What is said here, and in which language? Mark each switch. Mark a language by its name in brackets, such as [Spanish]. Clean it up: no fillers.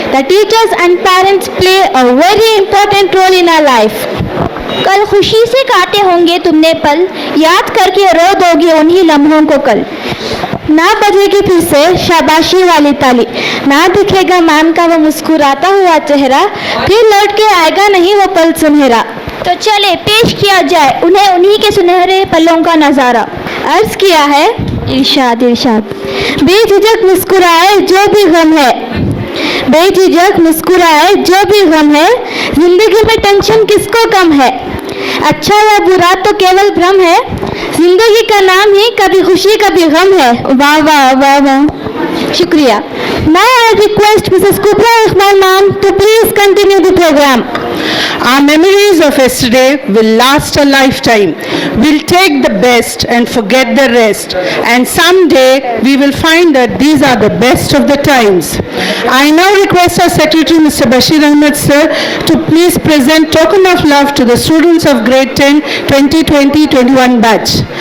[English] The teachers and parents play a very important role in our life. [Hindi] कल खुशी से काटे होंगे तुमने पल, याद करके रो दोगे उन्हीं लम्हों को कल। ना बजेगी फिर से शाबाशी वाली ताली, ना दिखेगा मैम का वो मुस्कुराता हुआ चेहरा, फिर लौट के आएगा नहीं वो पल सुनहरा। तो चले पेश किया जाए उन्हें उन्हीं के सुनहरे पलों का नजारा। अर्ज किया है इरशाद इरशाद, बेझिझक मुस्कुराए जो भी गम है, बेझिझक मुस्कुराए जो भी गम है, जिंदगी में टेंशन किसको कम है, अच्छा या बुरा तो केवल भ्रम है, जिंदगी का नाम ही कभी खुशी कभी गम है। वाह वाह वाह वाह, शुक्रिया। [English] Now I request Mrs. Kubra Rahman ma'am to please continue the program. Our memories of yesterday will last a lifetime. We'll take the best and forget the rest. And someday we will find that these are the best of the times. I now request our Secretary Mr. Bashir Ahmed sir to please present token of love to the students of grade 10 2020-21 batch.